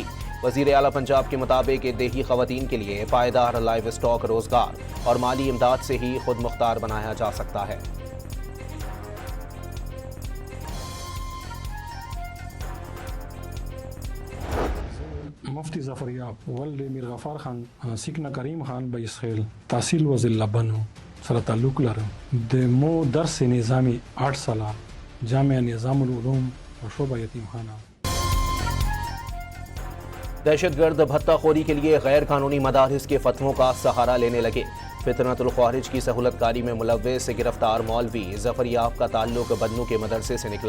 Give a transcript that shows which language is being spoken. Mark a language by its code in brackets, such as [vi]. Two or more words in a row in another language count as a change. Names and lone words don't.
[ur] وزیر اعلیٰ پنجاب کے مطابق دیہی خواتین کے لیے پائیدار لائیو اسٹاک روزگار اور مالی امداد سے ہی خود مختار بنایا جا سکتا ہے. [ps] مفتی ظفریاب ولد میر غفار خان سیکنا کریم خان بیسخیل تحصیل وزیر بنو سره تعلق لرم. د مو درس نظامی 8 ساله جامعہ نظام العلوم و شعبہ یتیم خانہ. [ur] دہشت گرد بھتہ خوری کے لیے غیر قانونی مدارس کے فتووں کا سہارا لینے لگے. فطرت الخوارج کی سہولت کاری میں ملوث گرفتار مولوی ظفریاب کا تعلق بدنو کے مدرسے سے نکلا.